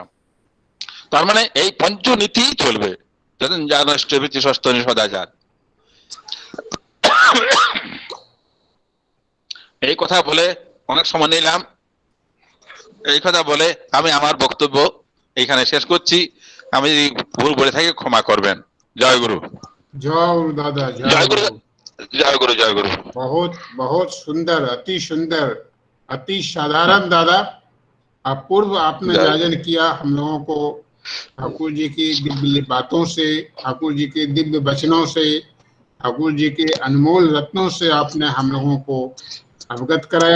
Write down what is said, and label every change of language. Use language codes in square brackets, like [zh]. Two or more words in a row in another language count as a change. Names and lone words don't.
[bn] তার মানে এই পঞ্চনীতি চলবে, জানেন, জানষ্টভীতি সস্তনী সদাচার। এই কথা বলে অনেক সময় নিলাম, এই কথা বলে আমি আমার বক্তব্য এইখানে শেষ করছি। আমি ভুল বলে থাকি ক্ষমা করবেন। জয় গুরু। [hi] जय गुरु दादा, [bn] জয় গুরু, জয় গুরু, জয় গুরু। [hi] बहुत बहुत सुंदर, अति साधारण दादा। अपूर्व आपने जायजन किया हम लोगों को ठाकुर जी की दिव्य बातों से, ठाकुर जी के दिव्य वचनों से, ठाकुर जी के अनमोल रत्नों से आपने हम लोगों को अवगत कराया।